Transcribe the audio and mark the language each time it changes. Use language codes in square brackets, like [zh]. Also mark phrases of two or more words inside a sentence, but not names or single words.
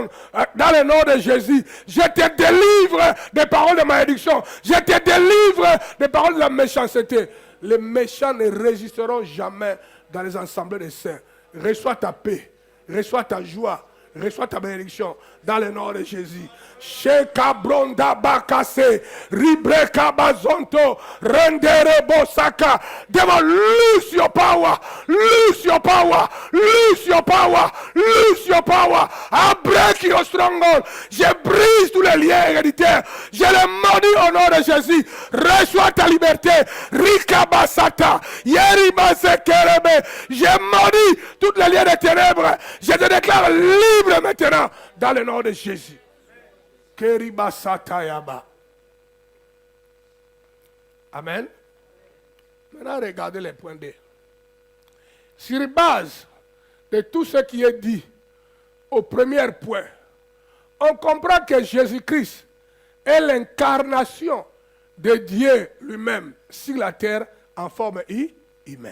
[fr] Dans le nom de Jésus. Je te délivre des paroles de malédiction. Je te délivre des paroles de la méchanceté. Les méchants ne résisteront jamais dans les assemblées des saints. Reçois ta paix. Reçois ta joie. Reçois ta bénédiction dans le nom de Jésus. Sheka bronda bakase, ribreka bazonto, rendere bosaka. [en] Devil, lose your power, lose your power, lose your power, lose your power. I break your stronghold. [fr] Je brise tous les liens héréditaires. Je les maudis au nom de Jésus. Reçois ta liberté. Rika basata, yeri basekerebe. Je maudis toutes les liens des ténèbres. Je te déclare libre maintenant dans le nom de Jésus. Amen. Maintenant, regardez les points D. Sur base de tout ce qui est dit au premier point, on comprend que Jésus-Christ est l'incarnation de Dieu lui-même sur la terre en forme humaine.